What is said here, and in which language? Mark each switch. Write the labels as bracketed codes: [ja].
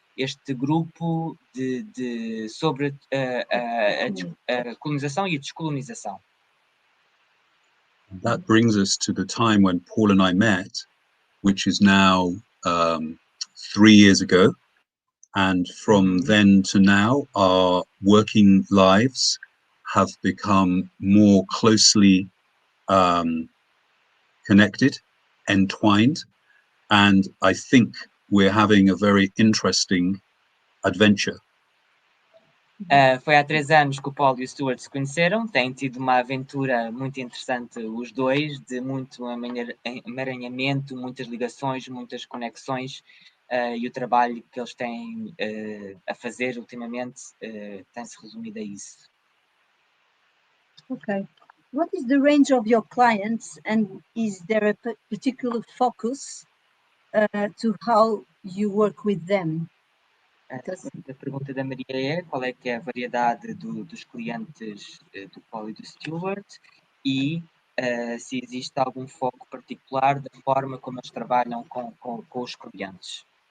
[pt] este grupo sobre a colonização e a descolonização. [en] That brings us to the time when Paul and I met, which is now 3 years ago. And from then to now, our working lives have become more closely connected, entwined. And I think we're having a very interesting adventure. [pt] Foi há 3 anos que o Paul e o Stuart se conheceram, têm tido uma aventura muito interessante os dois, de muito emaranhamento, muitas ligações, muitas conexões, e o trabalho que eles têm a fazer ultimamente tem-se resumido a isso. [en] Okay. What is the range of your clients, and is there a particular focus to how you work with them? [pt] A pergunta da Maria é qual é que é a variedade dos clientes do Paul e do Stuart e se existe algum foco particular da forma como eles trabalham com os clientes.